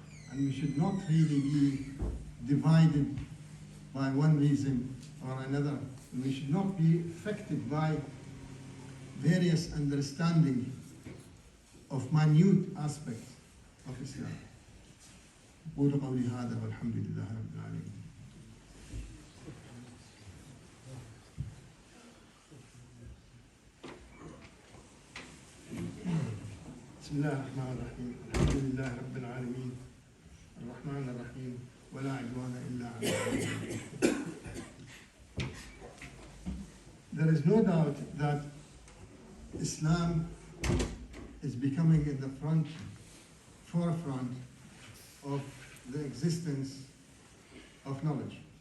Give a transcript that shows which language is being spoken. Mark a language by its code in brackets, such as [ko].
[en] And we should not really be divided by one reason or another. And we should not be affected by various understanding of minute aspects of Islam. [ar] أقول قولي هذا والحمد لله رب العالمين. بسم الله الرحمن الرحيم. الحمد لله رب العالمين الرحمن الرحيم ولا عدوان إلا على الظالمين. [en] There is no doubt that Islam is becoming in the forefront of the existence of knowledge.